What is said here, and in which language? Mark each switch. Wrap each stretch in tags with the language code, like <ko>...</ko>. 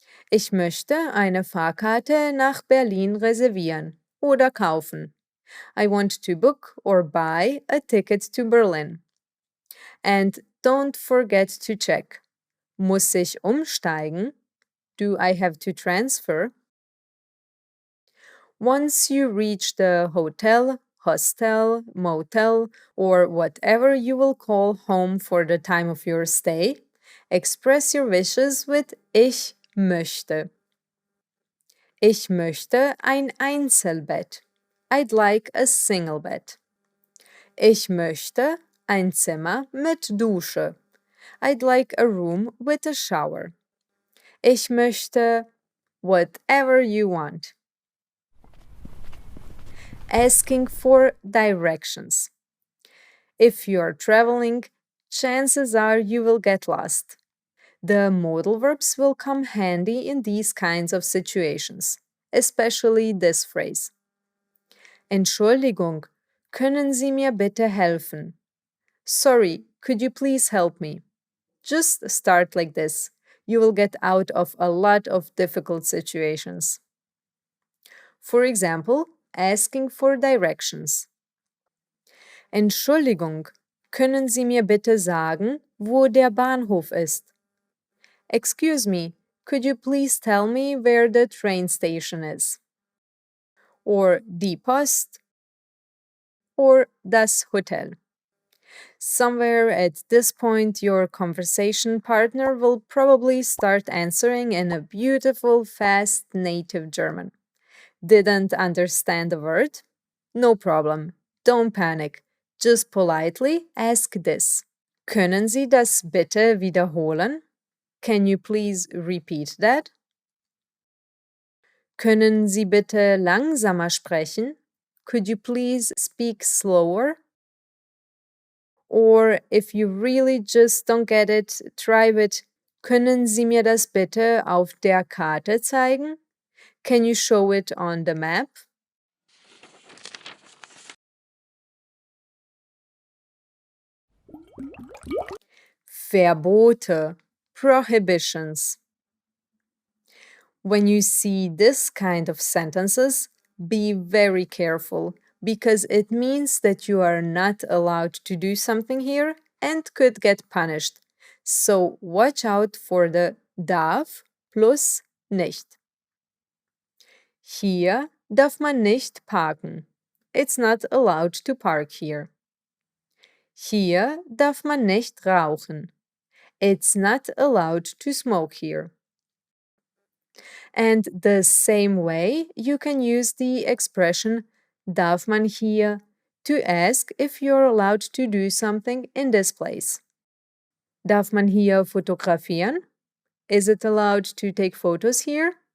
<de>Ich möchte eine Fahrkarte nach Berlin reservieren oder kaufen.</de> <en>I want to book or buy a ticket to Berlin. And don't forget to check.</en> <de>Muss ich umsteigen?</de> <en>do I have to transfer? Once you reach the hotel, hostel, motel, or whatever you will call home for the time of your stay, express your wishes with</en> <de>Ich möchte. Ich möchte ein Einzelbett.</de> <en>I'd like a single bed.</en> <de>Ich möchte ein Zimmer mit Dusche.</de> <en>I'd like a room with a shower.</en> <de>Ich möchte</de> <en>whatever you want. Asking for directions. If you are traveling, chances are you will get lost. The modal verbs will come handy in these kinds of situations, especially this phrase.</en> <de>Entschuldigung, können Sie mir bitte helfen?</de> <en>Sorry, could you please help me? Just start like this. You will get out of a lot of difficult situations. For example, asking for directions.</en> <de>Entschuldigung, können Sie mir bitte sagen, wo der Bahnhof ist?</de> <en>Excuse me, could you please tell me where the train station is?</en> <de>Or die Post? Or das Hotel?</de> <en>Somewhere at this point, your conversation partner will probably start answering in a beautiful, fast native German. Didn't understand the word? No problem. Don't panic. Just politely ask this.</en> <de>Können Sie das bitte wiederholen?</de> <en>Can you please repeat that?</en> <de>Können Sie bitte langsamer sprechen?</de> <en>Could you please speak slower? Or if you really just don't get it, try with</en> <de>Können Sie mir das bitte auf der Karte zeigen?</de> <en>Can you show it on the map? Verbote, prohibitions. When you see this kind of sentences, be very careful because it means that you are not allowed to do something here and could get punished. So watch out for the darf plus nicht.</en> <de>Hier darf man nicht parken.</de> <en>It's not allowed to park here.</en> <de>Hier darf man nicht rauchen.</de> <en>It's not allowed to smoke here. And the same way, you can use the expression</en> <de>darf man hier</de> <en>to ask if you're allowed to do something in this place.</en> <de>Darf man hier fotografieren?</de> <en>Is it allowed to take photos here?</en>